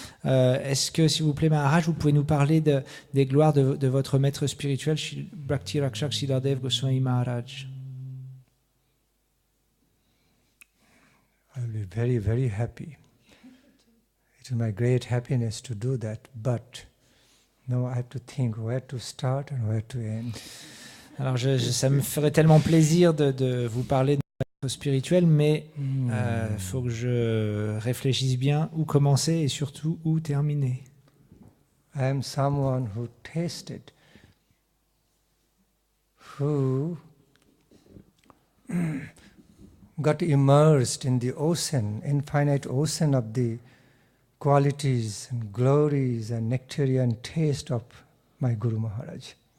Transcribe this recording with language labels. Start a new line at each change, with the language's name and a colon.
French: Est-ce que, s'il vous plaît, Maharaj, vous pouvez nous parler des gloires de votre maître spirituel, Bhakti Rakshak Sridhardev Goswami Maharaj?
English: I will be very, very happy. It is my great happiness to do that, but now I have to think where to start and where to end.
French: Alors, ça me ferait tellement plaisir de vous parler de maître spirituel, mais il faut que je réfléchisse bien où commencer et surtout où terminer.
English: I am someone who tasted, who got immersed in the ocean, infinite ocean of the qualities and glories and nectarian taste of my Guru Maharaj.